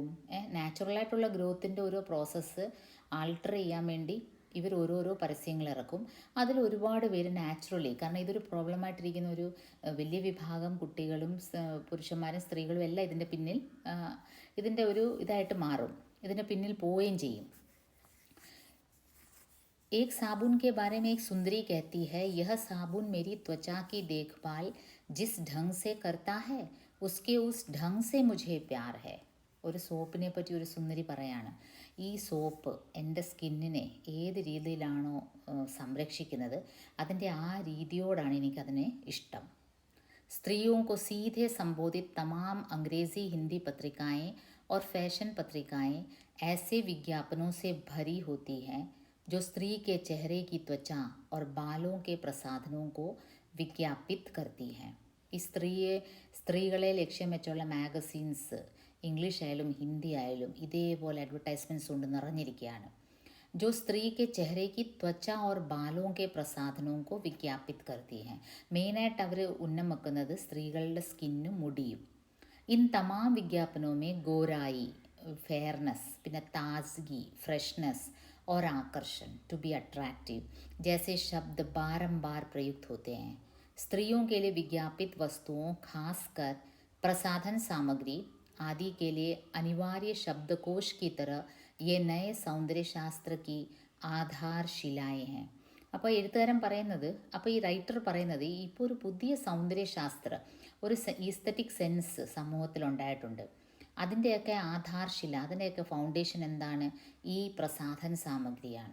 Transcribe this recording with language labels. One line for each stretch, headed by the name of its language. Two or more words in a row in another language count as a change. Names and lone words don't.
Malayalam: നാച്ചുറലായിട്ടുള്ള ഗ്രോത്തിൻ്റെ ഓരോ പ്രോസസ്സ് ആൾട്ടർ ചെയ്യാൻ വേണ്ടി ഇവർ ഓരോരോ പരസ്യങ്ങൾ ഇറക്കും. അതിൽ ഒരുപാട് പേര് നാച്ചുറലി, കാരണം ഇതൊരു പ്രോബ്ലമായിട്ടിരിക്കുന്ന ഒരു വലിയ വിഭാഗം കുട്ടികളും പുരുഷന്മാരും സ്ത്രീകളും എല്ലാം ഇതിൻ്റെ പിന്നിൽ, ഇതിൻ്റെ ഒരു ഇതായിട്ട് മാറും, ഇതിൻ്റെ പിന്നിൽ പോവുകയും ചെയ്യും.
Hindi: एक साबुन के बारे में एक सुंदरी कहती है, यह साबुन मेरी त्वचा की देखभाल जिस ढंग से करता है उसके उस ढंग से मुझे प्यार है.
Malayalam: ഒരു സോപ്പിനെ പറ്റി ഒരു സുന്ദരി പറയാണ്, ഈ സോപ്പ് എൻ്റെ സ്കിന്നിനെ ഏത് രീതിയിലാണോ സംരക്ഷിക്കുന്നത് അതിൻ്റെ ആ രീതിയോടാണ് എനിക്കതിനെ ഇഷ്ടം.
Hindi: स्त्रियों को सीधे संबोधित तमाम अंग्रेज़ी हिंदी पत्रिकाएं और फैशन पत्रिकाएं ऐसे विज्ञापनों से भरी होती हैं जो स्त्री के चेहरे की त्वचा और बालों के प्रसाधनों को विज्ञापित करती हैं.
Malayalam: ഈ സ്ത്രീകളെ ലക്ഷ്യം വെച്ചുള്ള മാഗസീൻസ്, ഇംഗ്ലീഷ് ആയാലും ഹിന്ദി ആയാലും ഇതേപോലെ അഡ്വർടൈസ്മെൻറ്റ്സ് കൊണ്ട് നിറഞ്ഞിരിക്കുകയാണ്.
Hindi: जो स्त्री के चेहरे की त्वचा और बालों के प्रसाधनों को विज्ञापित करती हैं.
Malayalam: മെയിനായിട്ട് അവർ ഉന്നം വെക്കുന്നത് സ്ത്രീകളുടെ സ്കിന്നും മുടിയും.
Hindi: इन तमाम विज्ञापनों में गोराई, फेयरनेस, പിന്നെ ताजगी, फ्रेशनेस और आकर्षण,
English: to be attractive
Hindi: जैसे शब्द बारंबार प्रयुक्त होते हैं. स्त्रियों के लिए विज्ञापित वस्तुओं, खासकर प्रसाधन सामग्री आदि के लिए अनिवार्य शब्दकोश की तरह ये नए सौंदर्य शास्त्र की ആധാർശിലായേ हैं.
Malayalam: അപ്പോൾ എഴുത്തുകാരൻ പറയുന്നത്, അപ്പോൾ ഈ റൈറ്റർ പറയുന്നത്, ഇപ്പോൾ ഒരു പുതിയ സൗന്ദര്യശാസ്ത്ര, ഒരു
English: aesthetic sense
Malayalam: സമൂഹത്തിലുണ്ടായിട്ടുണ്ട്. അതിൻ്റെയൊക്കെ ആധാർശില, അതിൻ്റെയൊക്കെ ഫൗണ്ടേഷൻ എന്താണ്? ഈ പ്രസാധന സാമഗ്രിയാണ്.